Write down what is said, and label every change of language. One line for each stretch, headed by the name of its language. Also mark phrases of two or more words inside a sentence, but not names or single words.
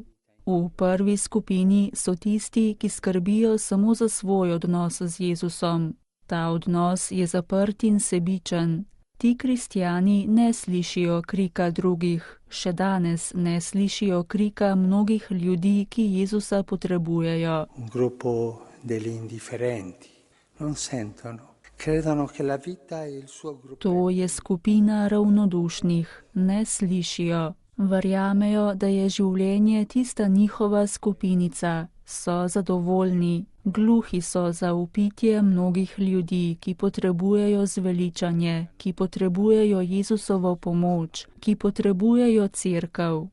Slovenian: V prvi skupini so tisti, ki skrbijo samo za svoj odnos z Jezusom. Ta odnos je zaprt in sebičen. Ti kristjani ne slišijo krika drugih, še danes ne slišijo krika mnogih ljudi, ki Jezusa potrebujejo.
Italian: Un gruppo degli indifferenti non sentono. Credono che la vita è il suo gruppo.
Slovenian: To je skupina ravnodušnih, ne slišijo. Verjamejo, da je življenje tista njihova skupinica, so zadovoljni, gluhi so za vpitje mnogih ljudi, ki potrebujejo zveličanje, ki potrebujejo Jezusovo pomoč, ki potrebujejo cerkev.